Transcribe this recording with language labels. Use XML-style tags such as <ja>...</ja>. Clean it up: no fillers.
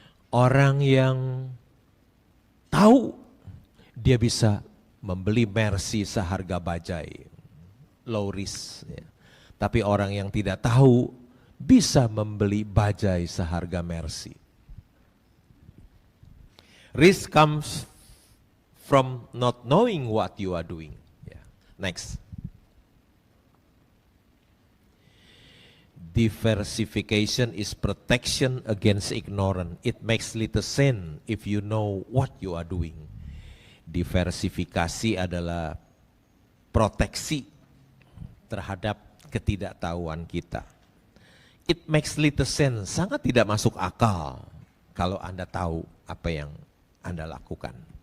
<id>Orang yang tahu, dia bisa membeli Mercy seharga bajai,</id> <en>low risk.</en> <id>Ya. Tapi orang yang tidak tahu bisa membeli bajai seharga Mercy.</id> <en>Risk comes from not knowing what you are doing.</en> <id>Ya.</id> <en>Next. Diversification is protection against ignorance. It makes little sense if you know what you are doing.</en> <id>Diversifikasi adalah proteksi terhadap ketidaktahuan kita.</id> <en>It makes little sense,</en> <id>sangat tidak masuk akal kalau Anda tahu apa yang Anda lakukan.</id>